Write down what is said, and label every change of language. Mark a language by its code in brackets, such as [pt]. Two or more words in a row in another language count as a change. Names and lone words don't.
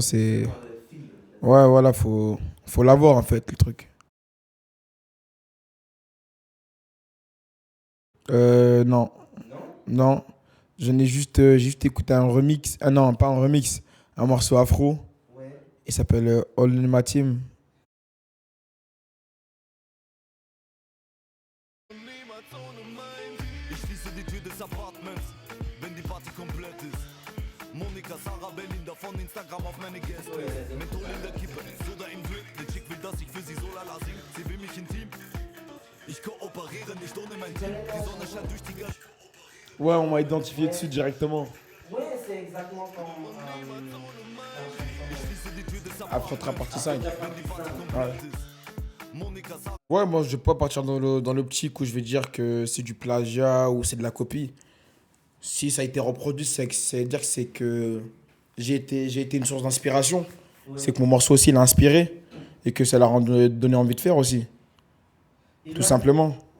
[fr] Ouais, voilà, faut l'avoir en fait, le truc. Non. Non. J'en ai juste écouté un remix. Ah non, pas un remix. Un morceau afro. Il s'appelle All in My Team. [de] Ich schließe die Tür des Apartments, wenn die Party komplett ist. Monika, Sarah, Belinda von Instagram auf meine Gäste. Menthol in der Kippe, Soda im Glück. Die Chick will, dass ich für sie so lala sing. Sie will mich intim. Ich kooperiere nicht ohne mein Team. Die Sonne scheint durch die Gasse. [fr] Ouais, on m'a identifié dessus directement. Ouais, c'est exactement comme [de] Ich schließe die Tür des [fr] Afro [de] Apartments, [fr] Trap partie 5. [de] wenn die Party [fr] Ouais. [de] komplett ist. Monika, Sarah. [fr] Ouais, moi je vais pas partir dans l'optique où je vais dire que c'est du plagiat ou c'est de la copie. Si ça a été reproduit, c'est dire que c'est que j'ai été une source d'inspiration. C'est que mon morceau aussi l'a inspiré et que ça l'a donné envie de faire aussi, tout simplement.